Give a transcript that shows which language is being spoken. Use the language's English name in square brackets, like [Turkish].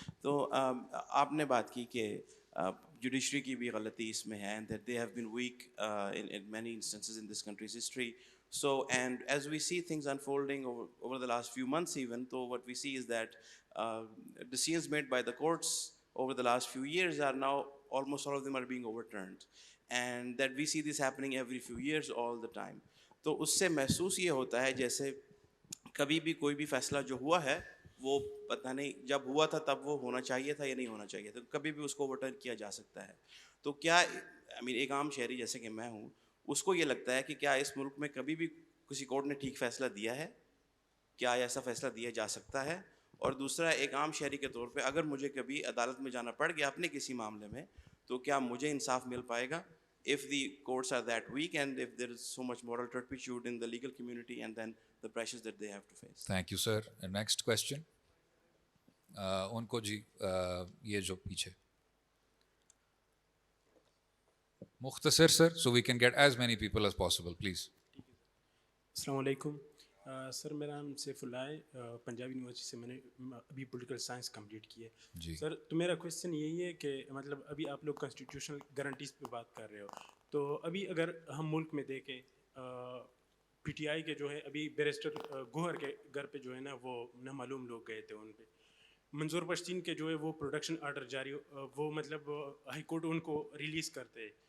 [Urdu] تو آپ نے بات کی کہ جوڈیشری کی بھی غلطی اس میں ہے، [English] That they have been weak in many instances in this countries history. So, and as we see things unfolding over the last few months even, so what we see is that decisions made by the courts over the last few years are now, almost all of them are being overturned. And that we see this happening every few years all the time. [Urdu] تو اس سے محسوس یہ ہوتا ہے جیسے کبھی بھی کوئی بھی فیصلہ جو ہوا ہے وہ پتہ نہیں جب ہوا تھا تب وہ ہونا چاہیے تھا یا نہیں ہونا چاہیے تھا، کبھی بھی اس کو اوورٹرن کیا جا سکتا ہے. تو کیا ایک عام شہری جیسے کہ میں ہوں، اس کو یہ لگتا ہے کہ کیا اس ملک میں کبھی بھی کسی کورٹ نے ٹھیک فیصلہ دیا ہے؟ کیا ایسا فیصلہ دیا جا سکتا ہے؟ اور دوسرا، ایک عام شہری کے طور پہ اگر مجھے کبھی عدالت میں جانا پڑ گیا اپنے کسی معاملے میں، تو کیا مجھے انصاف مل پائے گا [English] if the courts are that weak and if there is so much moral turpitude in the legal community and then the pressures that they have to face? Thank you, sir. And next question. [Urdu] ان کو جی یہ جو پیچھے مختصر سر [English] so we can get as many people as possible, please. [Urdu] السلام علیکم سر، میرا نام سیف اللہ ہے، پنجاب یونیورسٹی سے میں نے ابھی پولیٹیکل سائنس کمپلیٹ کی ہے. جی سر تو میرا کویشچن یہی ہے کہ مطلب ابھی آپ لوگ کانسٹیٹیوشنل گارنٹیز پہ بات کر رہے ہو، تو ابھی اگر ہم ملک میں دیکھیں پی ٹی آئی کے جو ہے ابھی بیرسٹر گوہر کے گھر پہ جو ہے نا وہ نامعلوم لوگ گئے تھے، ان پہ منظور پشتین کے جو ہے وہ پروڈکشن آرڈر جاری وہ مطلب ہائی کورٹ ان کو ریلیز کرتے.